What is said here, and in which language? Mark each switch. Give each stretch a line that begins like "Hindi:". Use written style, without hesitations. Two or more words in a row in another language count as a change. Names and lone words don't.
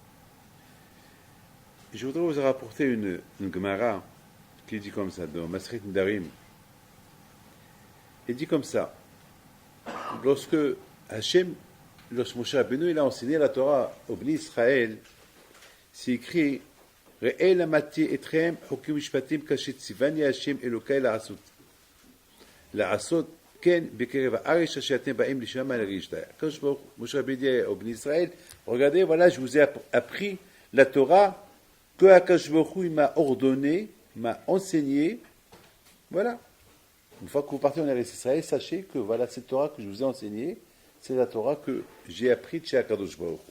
French: Et je voudrais vous rapporter une Gemara qui dit comme ça, dans Masechet Nedarim. Il dit comme ça, lorsque Moshe Rabbeinu, il a enseigné la Torah au Bnei Israël, c'est écrit
Hebrew: ראה למדתי אתכם חקים ומשפטים כאשר צוני ה' אלהי לעשות כן בקרב הארץ אשר אתם באים שמה לרשתה.
French: Quand Moshe Rabbeinu dit au Bnei Israël, regardez, voilà, je vous ai appris la Torah que Akadosh Baruch Hu m'a ordonné, m'a enseigné. Voilà. Une fois que vous partez en Eretz Israël, sachez que voilà, cette Torah que je vous ai enseignée, c'est la Torah que j'ai apprise chez Akadosh Baruch Hu.